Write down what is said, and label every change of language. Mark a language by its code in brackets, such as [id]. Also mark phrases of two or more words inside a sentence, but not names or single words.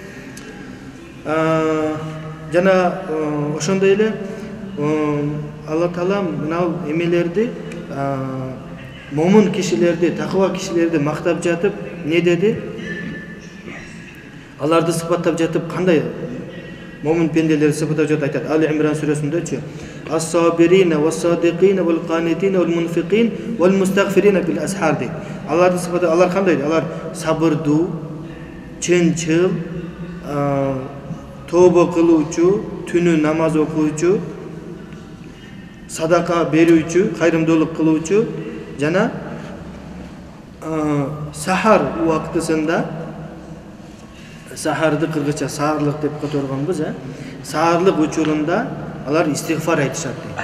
[ky] Жана ошондой эле Алла Таалам мына эмелерди, момун кишилерди, такыба кишилерди мактап жатып, не деди? Аларды сыпаттап жатып, кандай момун пенделерди сыпаттап жатып айтат. [ar] Али Имран сүрөсүндө الصابرين والصادقين والقانتين والمنفقين والمستغفرين بالأسحار дейт. [ky] Аларды сыпаттап, алар кандай? Алар сабырдуу, чынчыл, тобо кылуучу, түнү намаз окуучу, садака берүүчү, кайрымдуулук кылуучу жана сахар убактысында, сахарды кыргызча саарлык деп которгонбуз, саарлык учурунда алар истигфар айтышат дейт.